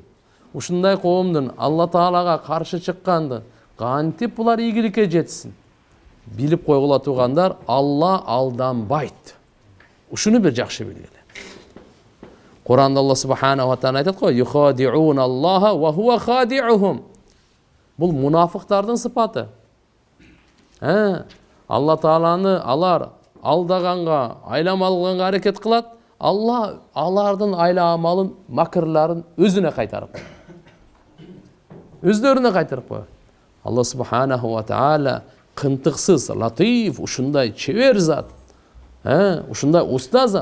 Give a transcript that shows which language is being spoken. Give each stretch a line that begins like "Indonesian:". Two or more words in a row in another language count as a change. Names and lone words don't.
Kyrgyz: Ушундай коомдун Алла Таалага каршы чыкканды кантип булар ийгиликке жетсин? Билип койгула тургандар, Алла алданбайт. Ушуну бир жакшы билгиле. Куранда Алла
Arabic: سبحانه وتعالى
Kyrgyz: айтат го:
Arabic: "يخادعون الله وهو خادعهم."
Kyrgyz: Бул мунафыктардын сыпаты. Алла Тааланы алар алдаганга, айламалганга аракет кылат. Алла алардын айла амалын, макырларын өзүнө кайтарып коет. Өздөрүнө кайтарып коет. Алла
Arabic: سبحانه وتعالى
Kyrgyz: кынтыксыз, латиф, ушундай чебер зат, ушундай уста зат.